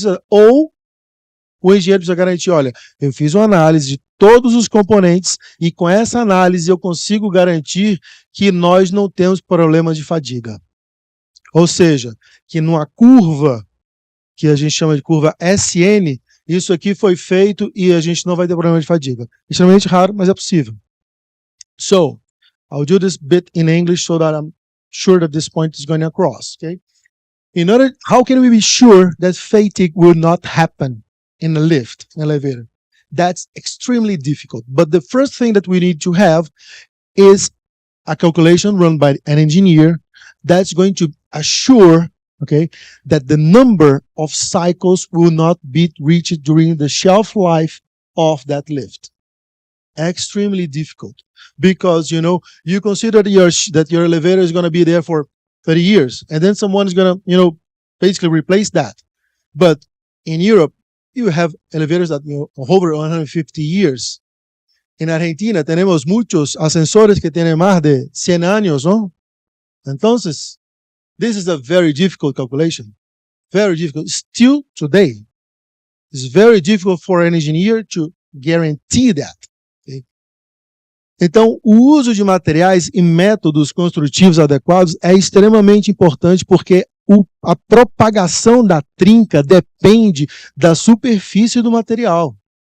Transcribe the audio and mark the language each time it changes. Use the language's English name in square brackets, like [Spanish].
[Portuguese] Ou o engenheiro precisa garantir, olha, eu fiz uma análise de todos os componentes e com essa análise eu consigo garantir que nós não temos problemas de fadiga. Ou seja, que numa curva, que a gente chama de curva SN, isso aqui foi feito e a gente não vai ter problema de fadiga. Extremamente raro, mas é possível. [English] So, I'll do this bit in English so that I'm sure that this point is going across. Okay? How can we be sure that fatigue will not happen in a lift, an elevator? That's extremely difficult. But the first thing that we need to have is a calculation run by an engineer that's going to assure, okay, that the number of cycles will not be reached during the shelf life of that lift. Extremely difficult because, you consider that your elevator is going to be there for 30 years and then someone is going to, basically replace that. But in Europe, you have elevators that are over 150 years. [Spanish] En Argentina tenemos muchos ascensores que tienen más de 100 años, ¿no? Entonces, [English] this is a very difficult calculation. Very difficult. Still today, it's very difficult for an engineer to guarantee that. Okay? [Portuguese] Então, o uso de materiais e métodos construtivos adequados é extremamente importante porque a propagação da trinca depende da superfície do material.